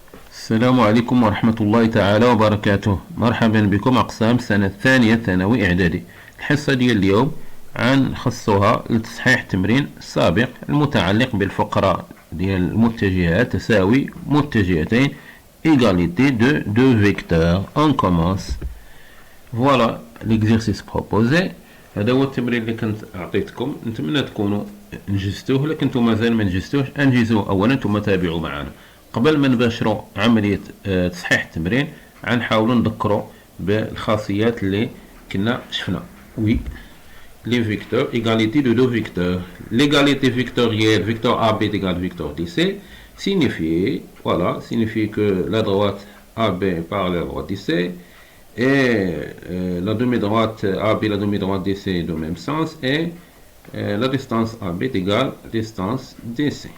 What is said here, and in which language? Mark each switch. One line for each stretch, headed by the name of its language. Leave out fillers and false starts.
Arabic: السلام عليكم ورحمة الله تعالى وبركاته. مرحبا بكم أقسام سنة الثانية ثانوي إعدادي. الحصة ديال اليوم غنخصوها لتصحيح التمرين السابق المتعلق بالفقرة ديال المتجهات تساوي متجهتين
French: égalité de deux vecteurs. On commence. Voilà l'exercice proposé.
Arabic: هذا هو التمرين اللي كنت أعطيتكم، نتمنى تكونوا نجزتوه. إلا كنتو مازال ما نجزتوهش انجزوه أولا ثم تابعوا معنا. قبل ما نباشروا عملية تصحيح التمرين غنحاولوا نذكروا بالخاصيات اللي كنا شفنا.
French: وي les vecteurs, égalité de deux vecteurs. L'égalité vectorielle, vecteur AB est égal à vecteur DC, signifie que la droite AB est parallèle à la droite DC et la demi-droite AB et la demi-droite DC est dans le même sens et la distance AB est égale à la distance DC.